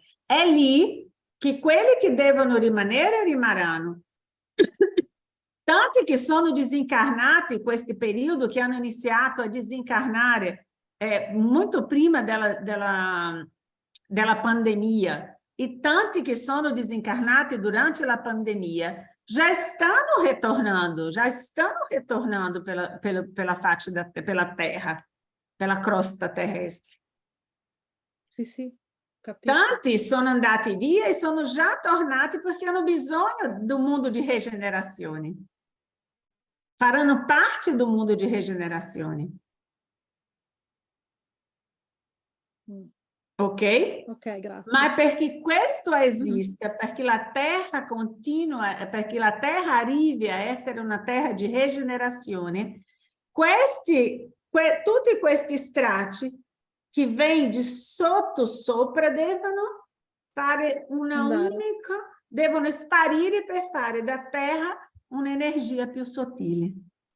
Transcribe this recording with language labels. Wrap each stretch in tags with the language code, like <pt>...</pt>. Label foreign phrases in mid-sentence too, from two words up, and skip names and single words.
<it>È lì che quelli che devono rimanere rimarranno. Tanti che sono disincarnati in questo periodo, che hanno iniziato a disincarnare molto prima della pandemia, e tanti che sono disincarnati durante la pandemia,</it> <pt>já estão retornando pela faccia pela terra, pela crosta terrestre.</pt> <it>Sì, sì, capito. Tanti sono andati via e sono già tornati perché hanno bisogno</it> <pt>do mundo</pt> <it>di regenerazione. Faranno parte</it> <pt>do mundo</pt> <it>di regenerazione. Ok? Ok, grazie. Ma perché questo esiste, perché la terra continua, perché la terra arrivi a essere una terra di regenerazione, tutti questi strati che vengono di sotto sopra devono fare devono sparire per fare da terra un'energia più sottile.</it>